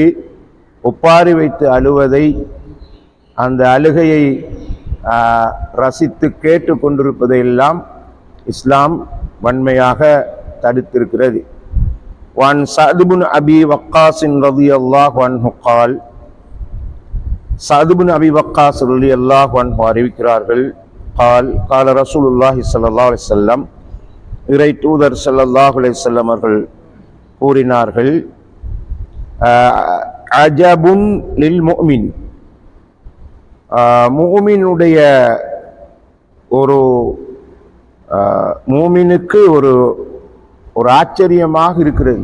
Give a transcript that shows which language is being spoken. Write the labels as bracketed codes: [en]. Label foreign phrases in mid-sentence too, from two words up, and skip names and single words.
[ta] ஒப்பாரி வைத்து அழுவதை, அந்த அழுகையை ரசித்து கேட்டு கொண்டிருப்பதையெல்லாம் இஸ்லாம் வன்மையாக தடுத்திருக்கிறது. [ar] عن سعد بن أبي وقاص رضي الله عنه قال سعد بن [ta] அபி வக்காஸ் [ar] رضي الله عنه [ta] அறிவிக்கிறார்கள், [ar] قال قال رسول الله صلى الله عليه وسلم [ta] இறை தூதர் [ar] صلى الله عليه وسلم [ta] அவர்கள் கூறினார்கள், [ar] عجب للمؤمن, [ta] முஃமினுடைய ஒரு மூமினுக்கு ஒரு ஒரு ஆச்சரியமாக இருக்கிறது.